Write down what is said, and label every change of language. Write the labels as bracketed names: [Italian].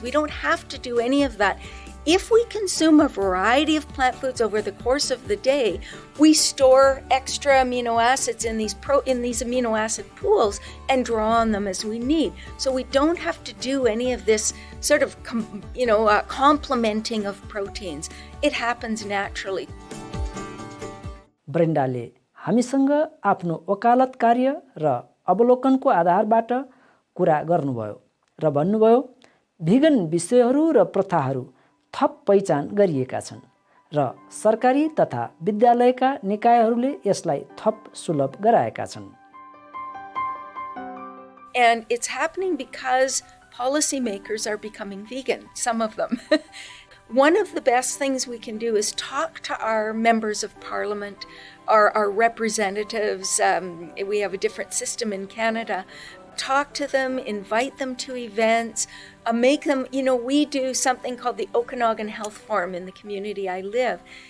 [English] We don't have to do any of that. If we consume a variety of plant foods over the course of the day, we store extra amino acids in these amino acid pools and draw on them as we need. So we don't have to do any of this sort of, complementing of proteins. It happens naturally. [Nepali] ब्रेन्डाले हामीसँग आफ्नो वकालत कार्य र अवलोकनको आधारबाट कुरा गर्नुभयो र भन्नुभयो vegan विषयहरू र प्रथाहरू थप पहिचान गरिएका छन् र सरकारी तथा विद्यालयका निकायहरूले यसलाई थप सुलभ गराएका छन्. [English] And it's happening because policymakers are becoming vegan, some of them. One of the best things we can do is talk to our members of parliament, our representatives. We have a different system in Canada. Talk to them, invite them to events, make them, we do something called the Okanagan Health Forum in the community I live.